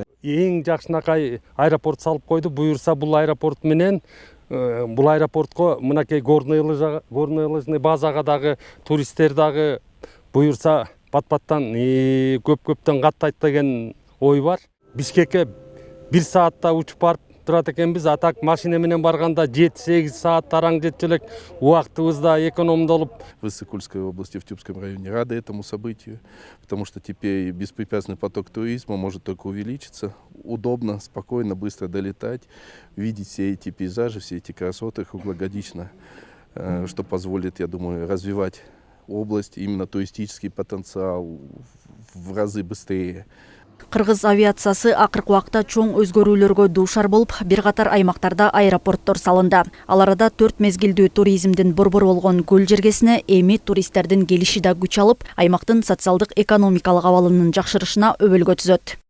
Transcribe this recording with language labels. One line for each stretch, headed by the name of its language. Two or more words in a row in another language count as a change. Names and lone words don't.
Kyrgyz: Эң жакшынакай аэропорт салып койду. Буюрса бул аэропорт менен бул аэропортко мынакей
Russian: горный лыжный
Kyrgyz: базага дагы туристтер дагы буюрса бат-баттан көп-көптөн каттайт деген ой бар. Бишкекке 1 саатта учуп барып турат экенбиз. А так машина менен барганда 7-8 саат тараң жетчелек убактыбыз да экономдолуп.
Russian: В Иссык-Кульской области, в Тюбском районе рады этому событию, потому что теперь беспрепятственный поток туризма может только увеличиться. Удобно, спокойно, быстро долетать, видеть все эти пейзажи, все эти красоты круглогодично, что позволит, я думаю, развивать область, именно туристический потенциал в разы быстрее.
Kyrgyz: Кыргыз авиациясы акыркы убакта чоң өзгөрүүлөргө дуушар болуп, бир катар аймактарда аэропорттор салынды. Ал арада 4 мезгилдүү туризмдин борбору болгон көл жергесине эми туристтердин келиши да күч алып, аймактын социалдык экономикалык абалынын жакшырышына өбөлгө түзөт.